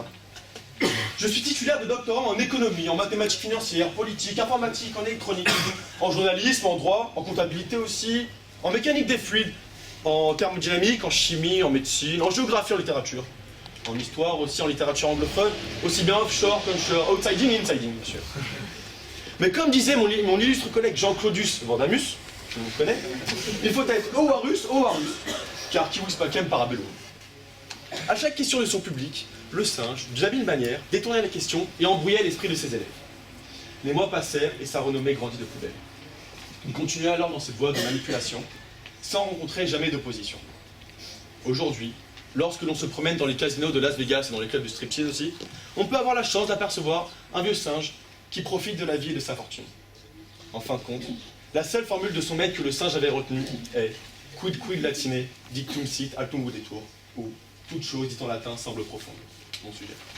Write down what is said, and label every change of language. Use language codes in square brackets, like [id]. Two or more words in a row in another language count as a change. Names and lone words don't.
[fr] Je suis titulaire de doctorat en économie, en mathématiques financières, politique, informatique, en électronique, en journalisme, en droit, en comptabilité aussi, en mécanique des fluides, en thermodynamique, en chimie, en médecine, en géographie, en littérature. En histoire aussi, en littérature anglophone, aussi bien offshore qu'onshore, [en] outsiding, insiding, [fr] bien sûr. Mais comme disait mon illustre collègue Jean-Claudius Vandamus, je vous connais, il faut être ovarus, car qui vous [la] pacem parabellum. [fr] À chaque question de son public, le singe, d'habile manière, détournait la question et embrouillait l'esprit de ses élèves. Les mois passèrent et sa renommée grandit de plus belle. Il continua alors dans cette voie de manipulation, sans rencontrer jamais d'opposition. Aujourd'hui, lorsque l'on se promène dans les casinos de Las Vegas et dans les clubs de striptease aussi, on peut avoir la chance d'apercevoir un vieux singe qui profite de la vie et de sa fortune. En fin de compte, la seule formule de son maître que le singe avait retenue est « [la] quid quid latine, dictum sit altum videtur [fr] » ou « toute chose, dit en latin, semble profonde ». Mon sujet.